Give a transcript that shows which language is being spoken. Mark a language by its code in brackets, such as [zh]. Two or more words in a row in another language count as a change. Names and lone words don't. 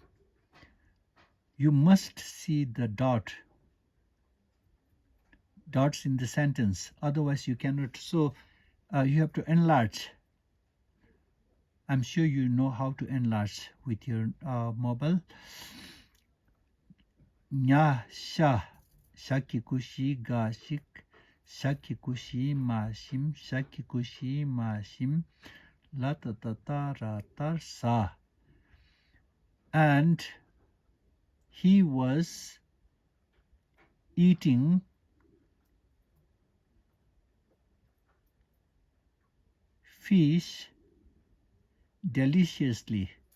[en] You must see the dots in the sentence, otherwise you cannot. So you have to enlarge. I'm sure you know how to enlarge with your mobile. Nya sha shakikushi ga shik shakikushi ma shim shakikushi ma shim la ta ta ta ra ta sa. And he was eating fish deliciously.